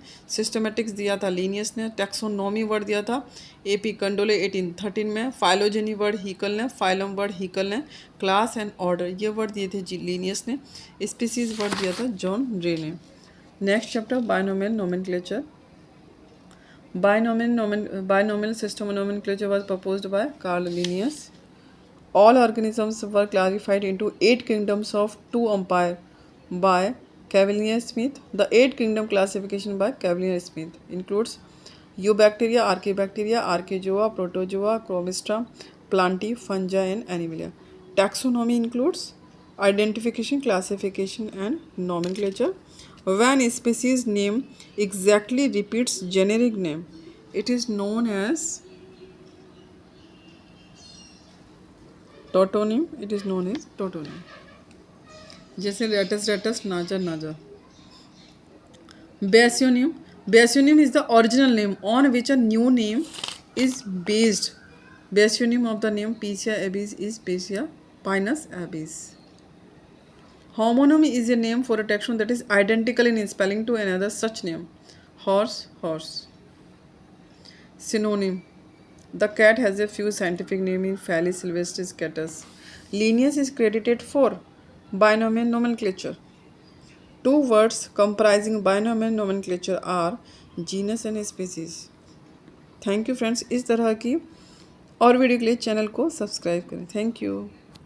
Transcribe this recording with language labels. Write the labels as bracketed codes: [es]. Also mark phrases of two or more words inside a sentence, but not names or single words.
[hi] सिस्टमेटिक्स दिया था लीनियस ने। [en] taxonomy word [hi] दिया था एपी कंडोले 1813 में। [en] phylogeny word हीकल ने। phylum word हीकल ने। class and order [hi] ये वर्ड दिए थे लीनियस ने। [en] species word [hi] दिया था जॉन रे ने। [en] Next chapter binomial nomenclature. Binomial system of nomenclature was proposed by Carl Linnaeus. All organisms were classified into 8 kingdoms of 2 empire by Cavalier-Smith. The 8 kingdom classification by Cavalier-Smith includes Eubacteria, Archaebacteria, Archaeozoa, Protozoa, Chromista, Plantae, Fungi and Animalia. Taxonomy includes identification, classification and nomenclature. When a species name exactly repeats generic name, it is known as टोटोनिम। It is known as tautonym. जैसे रेटस नाजा नाजा। बेसियोनिम। Basionym is the original name on which a new name is based. Basionym of the name Picea abies is Picea pinus abies. Homonym is a name for a taxon that is identical in spelling to another such name. Horse, horse. Synonym. The cat has a few scientific names in Felis sylvestris catus. Linnaeus is credited for binomial nomenclature. 2 words comprising binomial nomenclature are genus and species. Thank you friends. [hi] इस तरह की और वीडियो के लिए चैनल को सब्सक्राइब करें। [en] Thank you.